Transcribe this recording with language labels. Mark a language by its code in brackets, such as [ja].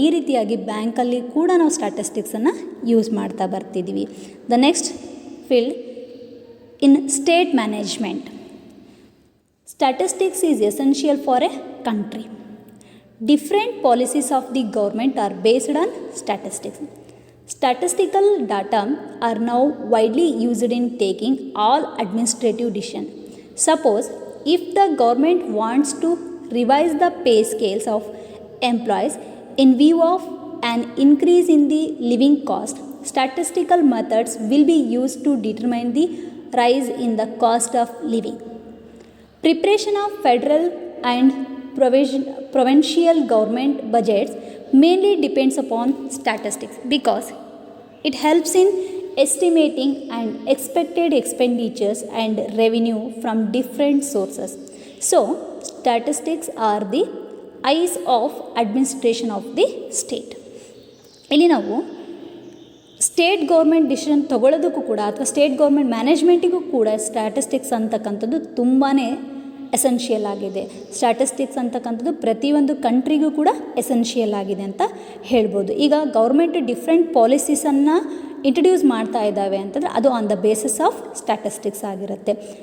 [kn] ಈ ರೀತಿಯಾಗಿ ಬ್ಯಾಂಕಲ್ಲಿ ಕೂಡ ನಾವು ಸ್ಟ್ಯಾಟಿಸ್ಟಿಕ್ಸನ್ನು ಯೂಸ್ ಮಾಡ್ತಾ ಬರ್ತಿದ್ದೀವಿ. [en] The next field in state management. Statistics is essential for a country. Different policies of the government are based on statistics. Statistical data are now widely used in taking all administrative decisions. Suppose if the government wants to revise the pay scales of employees in view of an increase in the living cost, statistical methods will be used to determine the rise in the cost of living. Preparation of federal and provincial government budgets mainly depends upon statistics because it helps in estimating and expected expenditures and revenue from different sources. So, statistics are the eyes of administration of the state. [kn] ಇಲ್ಲಿ ನಾವು state government decision ತೊಗೊಳ್ಳೋದಕ್ಕೂ ಕೂಡ ಅಥವಾ state government ಮ್ಯಾನೇಜ್ಮೆಂಟಿಗೂ ಕೂಡ statistics ಅಂತಕ್ಕಂಥದ್ದು ತುಂಬಾ essential ಆಗಿದೆ. Statistics ಅಂತಕ್ಕಂಥದ್ದು ಪ್ರತಿಯೊಂದು ಕಂಟ್ರಿಗೂ ಕೂಡ ಎಸೆನ್ಷಿಯಲ್ ಆಗಿದೆ ಅಂತ ಹೇಳ್ಬೋದು. ಈಗ ಗೌರ್ಮೆಂಟ್ ಡಿಫ್ರೆಂಟ್ ಪಾಲಿಸೀಸನ್ನು ಇಂಟ್ರಡ್ಯೂಸ್ ಮಾಡ್ತಾ ಇದ್ದಾವೆ ಅಂತಂದರೆ ಅದು [en] on the basis of statistics [kn] ಆಗಿರುತ್ತೆ.